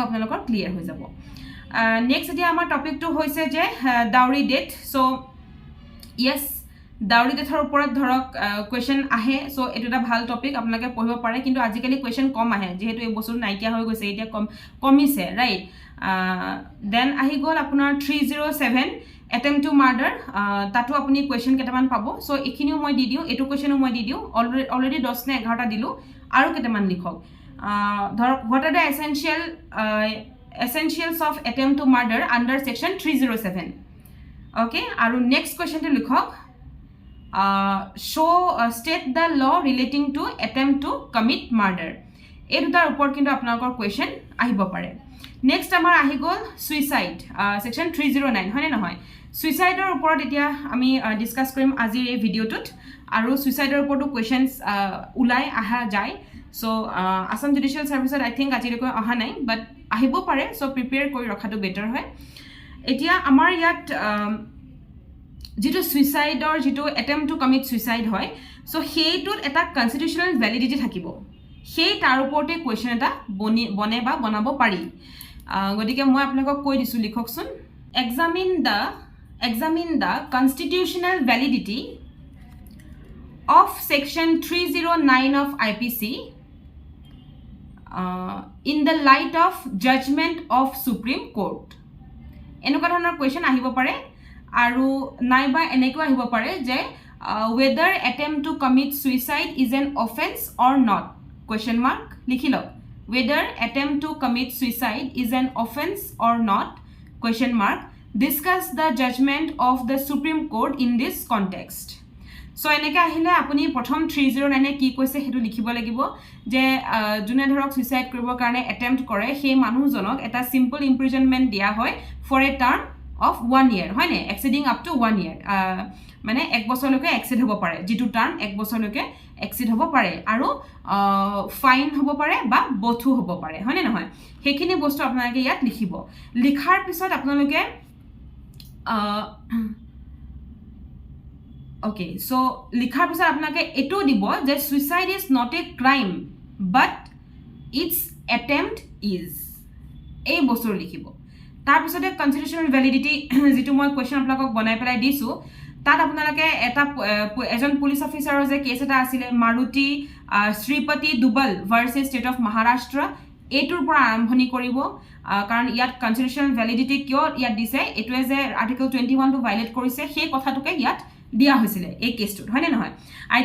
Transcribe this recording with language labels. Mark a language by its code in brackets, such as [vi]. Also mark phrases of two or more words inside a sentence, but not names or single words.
[as] আপোনালোকৰ ক্লিয়াৰ হৈ যাব নেক্সট এতিয়া আমাৰ টপিকটো হৈছে যে [en] dowry date so yes dowry [as] ডেটৰ ওপৰত ধৰক কোৱেশ্যন আহে সো এটা ভাল টপিক আপোনালোকে পঢ়িব পাৰে কিন্তু আজিকালি কোৱেশ্যন কম আহে যেহেতু এই বছৰ নাইকিয়া হৈ গৈছে এতিয়া কমিছে [en] right then [as] আহি গল আপোনাৰ [en] 307 attempt to murder [as] তাতো আপুনি কোৱেশ্যন কেটামান পাব সো এখিনিও মই দি দিও এটো কোৱেশ্যনও মই দি দিও অলৰেডি 10 নে 11টা দিলো আৰু কেটামান লিখক ধৰক [en] what are the essentials of attempt to murder under section 307 okay [as] আৰু [en] next question to [as] লিখক [en] state the law relating to attempt to commit murder [as] এই দুটাৰ ওপৰত কিন্তু আপোনালোকৰ কোৱেশ্যন আহিব পাৰে নেক্সট আমাৰ আহি গল [en] suicide section 309 [as] হয়নে নহয় সুইসাইডৰ ওপৰত এতিয়া আমি ডিসকাস কৰিম আজিৰ এই ভিডিওটোত আৰু সুইসাইডৰ ওপৰতো কোৱেশ্যনছ উলাই আহা যায় সো আসাম জুডিশিয়াল সাৰ্ভিসত [en] I think [as] আজিলৈকে অহা নাই বাট আহিব পাৰে সো প্ৰিপেয়াৰ কৰি ৰখাটো বেটাৰ হয় এতিয়া আমাৰ ইয়াত যেটো সুইসাইডৰ যেটো [en] attempt to commit suicide [as] হয় সো সেইটোত এটা [en] constitutional validity [as] থাকিব সেই তাৰ ওপৰতে কোৱেশ্যন এটা বনে বা বনাব পাৰি গতিকে মই আপোনালোকক কৈ দিছো লিখকচোন [en] examine the constitutional validity of section 309 of IPC in the light of judgment of Supreme Court [as] এনেকুৱা ধৰণৰ কোৱেশ্যন আহিব পাৰে আৰু নাইবা এনেকুৱা আহিব পাৰে যে [en] whether attempt to commit suicide is an offense or not question mark [as] লিখি লওক [en] whether attempt to commit suicide is an offense or not question mark discuss the judgment of the Supreme Court in this context [as] so এনেকা আহিলে আপুনি প্ৰথম 309 এ কি কৈছে হেতু লিখিব লাগিব যে জুনে ধৰক সুইসাইড কৰিব কাৰণে attempt কৰে সেই মানুহজনক এটা [en] simple imprisonment [as] দিয়া হয় [en] for a term of 1 year [as] হয় নে [en] exceeding up to 1 year [as] মানে এক বছৰলৈকে এক্সিড হ'ব পাৰে যেটো টাৰ্ম এক বছৰলৈকে এক্সিড হ'ব পাৰে আৰু ফাইন হ'ব পাৰে বা বথু হ'ব পাৰে হয় নে নহয় হেখিনি বস্তু আপোনালোকে ইয়াত লিখিব লিখাৰ পিছত আপোনালোকে [en] okay so [as] লিখাৰ পিছত আপোনালোকে এটো দিব যে [en] suicide is not a crime but its attempt is [as] এই বস্তু লিখিব তাৰ পিছতে [en] constitutional validity [as] যেটো মই কোৱেশ্যন আপোনালোকক বনাই পেলাই দিছো তাত আপোনালোকে এটা এজন পুলিশ অফিচাৰৰ যে কেছ এটা আছিল মাৰুতি শ্ৰীপতি দুবল ভাৰ্সেস ষ্টেট অফ মহাৰাষ্ট্ৰ এটোৰ পৰা আৰম্ভণি কৰিব কাৰণ ইয়াত কনস্টিটিউশনাল ভ্যালিডিটি কিয় ইয়াত দিছে এটোৱে যে আৰ্টিকল 21 টো ভায়োলেট কৰিছে সেই কথাটোকে ইয়াত দিয়া হৈছিল এই কেছটো হয় নে নহয় আই